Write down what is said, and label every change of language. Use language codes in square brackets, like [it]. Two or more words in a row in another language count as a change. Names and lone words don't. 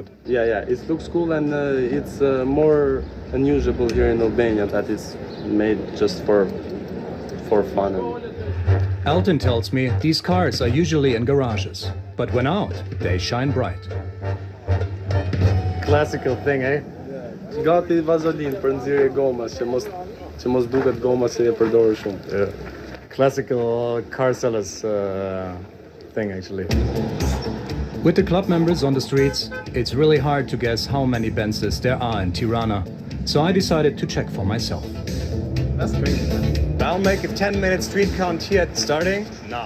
[en] Yeah, it looks cool, and it's more unusual here in Albania, that is made just for fun. Elton tells me these cars are usually in garages, but when out, they shine bright. Classical thing, eh? [sq] Gati vazolin për nxjerrje gomas, që mos duket goma se e përdorur shumë. [en] Yeah. Classical car sellers thing, actually. With the club members on the streets, it's really hard to guess how many Benzes there are in Tirana, so I decided to check for myself. That's crazy, man. I'll make a 10-minute street count here starting now.